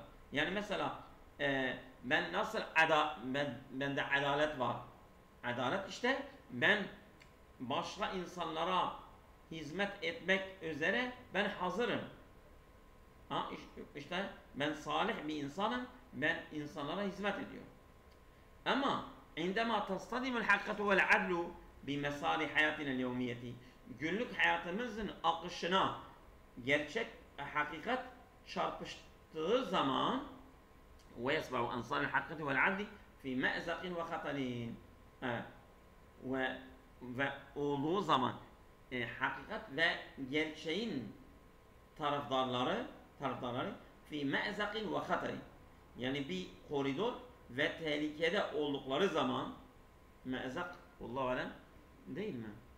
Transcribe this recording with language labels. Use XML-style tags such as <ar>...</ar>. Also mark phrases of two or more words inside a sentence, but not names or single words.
<tr>Yani mesela ben nasıl bende adalet var. Adalet işte ben başka insanlara hizmet etmek üzere ben hazırım. İşte ben salih bir insanım. Ben insanlara hizmet ediyorum.</tr> <ar>Ama عندما تصطدم الحقيقة والعدل بمصالح حياتنا اليومية,</ar> <tr>günlük hayatımızın akışına gerçek hakikat çarpıştığı zaman</tr> <ar>ويسبع أنصار الحقيقة والعدل في مأزق وخطر,</ar> <tr>ve olduğu zaman hakikat ve gerçeğin taraftarları</tr> <ar>في مأزق وخطر,</ar> <tr>yani bir koridor ve tehlikede oldukları zaman</tr> <ar>مأزق الله أعلم</ar> <tr>değil mi?</tr>